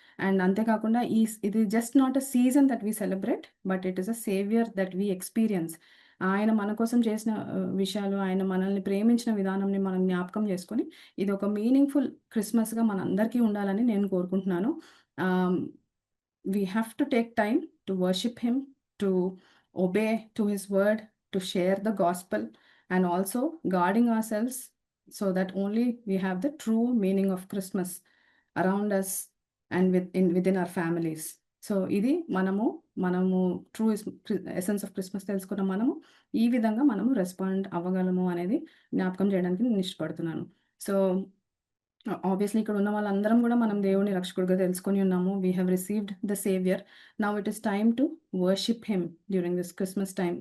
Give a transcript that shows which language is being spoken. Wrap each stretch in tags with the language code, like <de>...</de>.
<en>and</en> <te>అంతేకాకుండా ఇది</te> <en>Just not a season that we celebrate. But it is a saviour that we experience.</en> <te>ఆయన మన కోసం చేసిన విషయాలు, ఆయన మనల్ని ప్రేమించిన విధానంని మనం జ్ఞాపకం చేసుకొని, ఇదొక మీనింగ్‌ఫుల్ క్రిస్మస్‌గా మనందరికీ ఉండాలని నేను కోరుకుంటున్నాను.</te> <en>Ah, we have to take time to worship him, to obey to his word, to share the gospel, and also guarding ourselves so that only we have the true meaning of Christmas around us and within our families.</en> <te>So, ఇది మనము true essence of Christmas తెలుసుకున్న మనము ఈ విధంగా మనము respond అవ్వగలము అనేది జ్ఞాపకం చేయడానికి నేను ఇష్టపడుతున్నాను. సో ఆబ్వియస్లీ ఇక్కడ ఉన్న వాళ్ళందరం కూడా మనం దేవుని రక్షకుడిగా తెలుసుకొని ఉన్నాము.</te> <en>We have received the saviour. Now it is time to worship him during this Christmas time.</en>